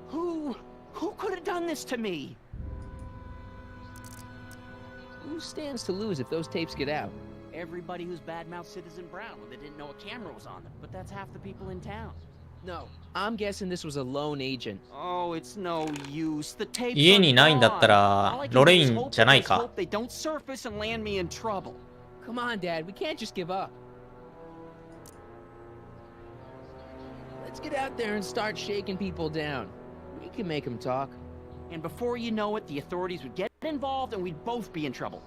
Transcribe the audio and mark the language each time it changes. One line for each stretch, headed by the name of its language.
English: Who could have done this to me? Who stands to lose if those tapes get out? Everybody who's badmouthed Citizen Brown when they didn't know a camera was on them. But that's half the people in town. No, I'm guessing this was a lone agent. Oh, it's no use. The tapes
Japanese: 家にないんだったらロレインじゃないか。
English: They don't surface and land me in trouble. Come on, Dad. We can't just give up. Let's get out there and start shaking people down. We can make them talk. And before you know it, the authorities would get involved and we'd both be in trouble.